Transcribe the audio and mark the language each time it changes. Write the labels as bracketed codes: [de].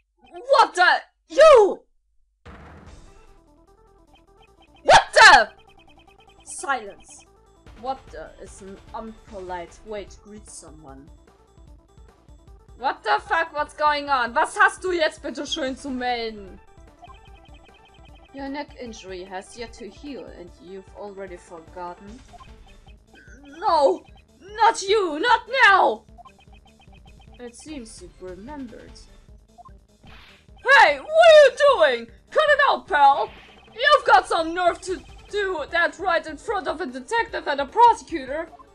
[en] What the? You! What the? Silence. What the is an unpolite way to greet someone. What the fuck, what's going on? [de] Was hast du jetzt bitte schön zu melden? [en] Your neck injury has yet to heal and you've already forgotten. No! Not you! Not now! It seems you've remembered. Hey! What are you doing? Cut it out, pal! You've got some nerve to do that right in front of a detective and a prosecutor!